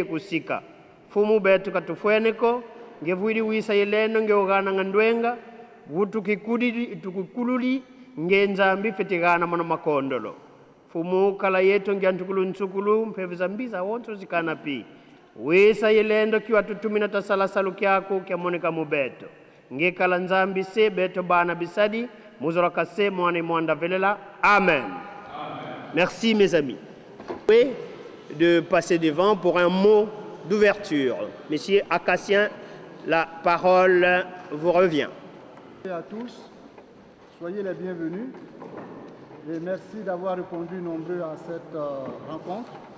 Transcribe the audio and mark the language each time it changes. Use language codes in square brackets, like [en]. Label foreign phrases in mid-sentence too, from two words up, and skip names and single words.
[kg] kusika fumu beto katufweneko ngevuidi wisa yeleno ngeogana ngandwenga vutu kikudidi tukukululi ngenzambi fetigana mano makondolo fumu kala yeto ngiantukulu nsukulu mpeveza mbiza wonto zikana pi wisa yelendo kiwa tutumina tasalasalu kyako kyamoneka mubeto ngekala nzambi se beto bana bisadi muzoraka se mwane mwanda velela amen. [fr] Merci mes amis de passer devant pour un mot d'ouverture. Monsieur Akassien, la parole vous revient. À tous, soyez les bienvenus et merci d'avoir répondu nombreux à cette rencontre.